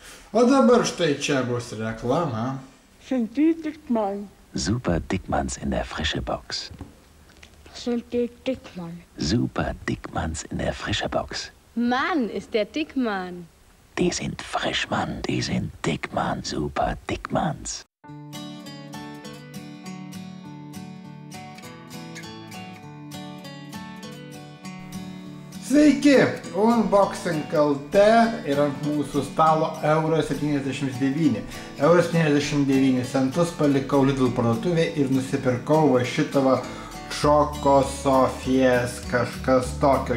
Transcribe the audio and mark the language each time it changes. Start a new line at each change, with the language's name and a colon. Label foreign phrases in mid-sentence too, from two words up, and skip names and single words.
Lithuanian: O dabar štai čia bus reklama.
German: Sind die Dickmann? Super Dickmanns in der frische Box. Sind die Dickmann? Super Dickmanns in der frische Box. Mann, ist der Dickmann. Die sind frisch, Mann. Die sind Dickmann. Super Dickmanns.
Lithuanian: Sveiki, Unboxing LT ir ant mūsų stalo €79. €79 palikau Lidl parduotuvėje ir nusipirkau va šitą va Choco Sofijas kažkas tokio.